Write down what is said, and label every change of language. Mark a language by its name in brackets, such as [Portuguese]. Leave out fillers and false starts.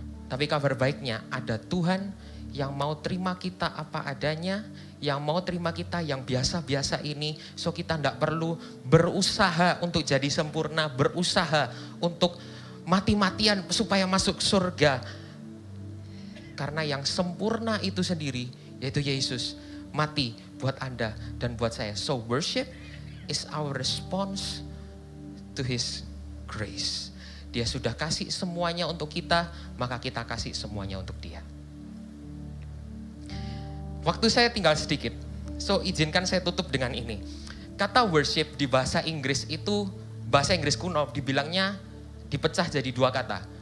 [Indonesian] Tapi kabar baiknya ada Tuhan yang mau terima kita apa adanya, yang mau terima kita yang biasa-biasa ini. So kita tidak perlu berusaha untuk jadi sempurna, berusaha untuk mati-matian supaya masuk surga. Karena yang sempurna itu sendiri, yaitu Yesus, mati buat Anda dan buat saya. [English] So worship is our response to His grace. [Indonesian] Dia sudah kasih semuanya untuk kita, maka kita kasih semuanya untuk Dia. Waktu saya tinggal sedikit, so izinkan saya tutup dengan ini. Kata worship di bahasa Inggris itu, bahasa Inggris kuno dibilangnya dipecah jadi dua kata.